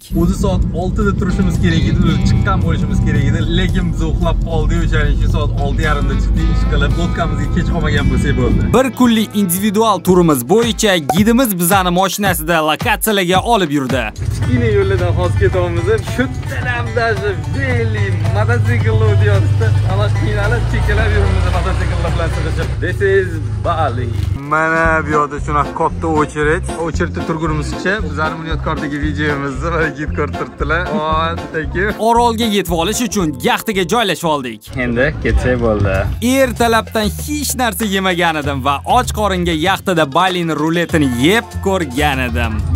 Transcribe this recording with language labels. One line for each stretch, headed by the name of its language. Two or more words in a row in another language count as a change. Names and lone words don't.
Uzbek: O'zi soat 6 da turishimiz kerak edi, o'zi chiqqan bo'lishimiz kerak edi, lekin biz uxlab qoldik, o'shaning uchun soat 6:30 da chiqdik, ish qilib, lodkamizga kech qolmagan bo'lsak bo'ldi. Bir kunlik individual turimiz bo'yicha gidimiz bizani mashinasida lokatsiyalarga olib yurdi. Kichkina yo'llardan hozir ketyapmiz. Shu talam даже veli mototsikllar o'tyapti. Ana qiynalib chekalab yuribmiz mototsikllar bilan chiqishib.
English: This is Bali.
Uzbek: Mana bu yerda shunaqa katta o'chiritda turgunimizcha bizning bunyodkordagi videomizni va gid ko'rib turibdilar. Orolga yetib olish uchun yaxtaga joylashib oldik. Endi ketsak bo'ldi. Ertalabdan hech narsa yemagan edim va och qoringa yaxtada Balining ruletini yeb ko'rgan edim.